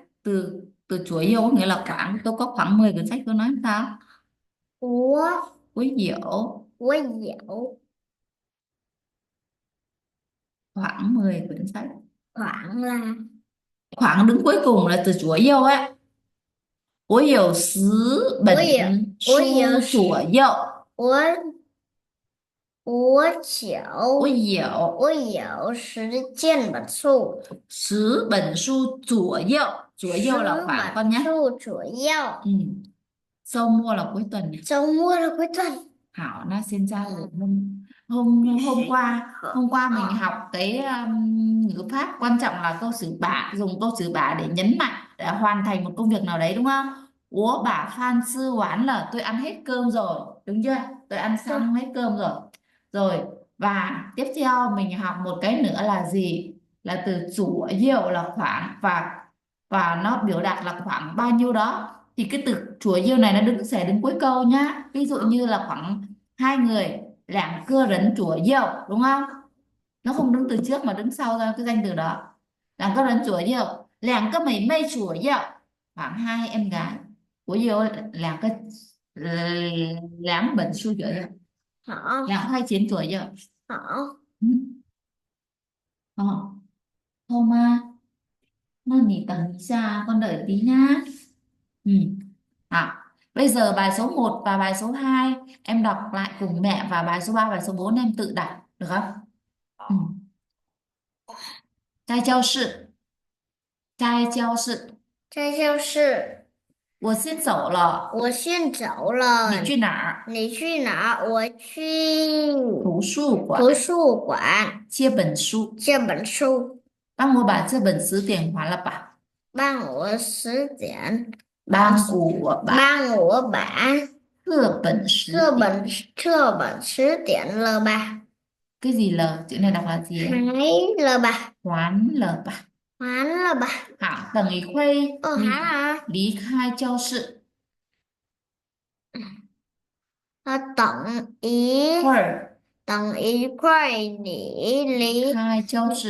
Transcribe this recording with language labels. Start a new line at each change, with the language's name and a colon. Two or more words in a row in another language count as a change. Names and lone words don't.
Vietnamese: Từ từ 左右 có nghĩa là khoảng, tôi có khoảng 10 cuốn sách, tôi nói sao?
Chinese: 我有有
Vietnamese: khoảng 10 quyển sách. khoảng là Khoảng đứng cuối cùng là từ 左右ấy.
Chinese: 我有10本我有书左右。我我有我有 10本书， 10本书左右. 左右 là 10
Vietnamese: khoảng con
Chinese: 本
Vietnamese: nhé.
Chinese: 书左右。
Vietnamese: Sau mua là cuối tuần này. 周末了，cuối tuần. Hảo nó xin ra rồi hôm qua mình học cái ngữ pháp, quan trọng là câu xử bả, dùng câu xử bả để nhấn mạnh để hoàn thành một công việc nào đấy đúng không?
Chinese: 我把饭吃完了,
Vietnamese: tôi ăn hết cơm rồi, đúng chưa? Tôi ăn xong hết cơm rồi. Rồi và tiếp theo mình học một cái nữa là gì? Là từ chủ yếu là khoảng, và nó biểu đạt là khoảng bao nhiêu đó. Thì cái từ chủ yếu này nó sẽ đứng cuối câu nhá. Ví dụ như là khoảng 2 người,
Chinese: 两个人左右,
Vietnamese: đúng không? Nó không đứng từ trước mà đứng sau ra cái danh từ đó.
Chinese: 两个人左右, 两个妹妹左右,
Vietnamese: khoảng 2 em gái.
Chinese: 我有两本书左右, 2块钱左右.
Vietnamese: Ờ. Không à. Nó nghỉ tầm xa, con đợi tí nhá. Bây giờ bài số 1 và bài số 2 em đọc lại cùng mẹ, và bài số 3 bài số 4 em tự đọc được không?
Chinese: 在教室，在教室，在教室，我先走了，我先走了。你去哪儿？你去哪？我去图书馆图书馆借本书，借本书。帮我把这本词典还了吧。帮我10点，帮我把帮我把这本词这典，本词典了吧？
Vietnamese: cái gì là chữ này đọc là gì ấy?
Chinese: 还了吧？还了吧。还了吧？好，等一会还了。离开教室，等一会儿等一会你离开教室